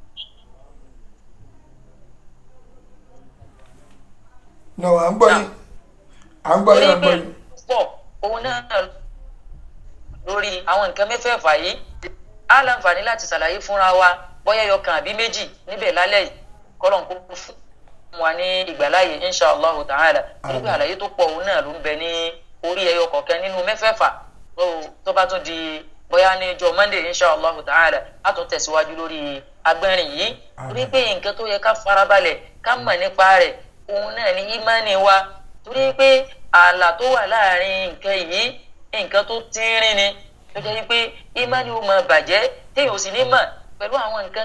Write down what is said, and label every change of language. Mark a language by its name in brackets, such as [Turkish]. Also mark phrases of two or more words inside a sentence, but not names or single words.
[Yoruba] náà à ń gbọ́ yín pọ̀ òun náà lórí àwọn nǹkan mẹ́fẹ̀ẹ̀fà yìí á láǹfààní láti ṣàlàyé fúnra wa bóyá ẹyọkan àbí méjì níbẹ̀ lálẹ́ yìí kọ́lọ́n kó fún wa ní ìgbàláyè [Arabic] إن شاء الله تعالى [Yoruba] nígbà àlàyé tó pọ̀ òun náà ló ń bẹ ní orí ẹyọ kọ̀ọ̀kan nínú mẹ́fẹ̀ẹ̀fà tó bá tún di bóyá ní ọjọ́ Monday [Arabic] إن شاء الله تعالى [Yoruba] á tún tẹ̀síwájú lórí agbẹ́rin yìí torí pé nǹkan tó yẹ ká farabalẹ̀ ká mọ̀ nípa rẹ̀ òun náà ní ìmánì wa torí pé ààlà tó wà láàrin nǹkan yìí nǹkan tó tínrín ni tó jẹ́ pé ìmánì ó máa bàjẹ́ téèyàn ò sì ní mọ̀ pẹ̀lú àwọn nǹkan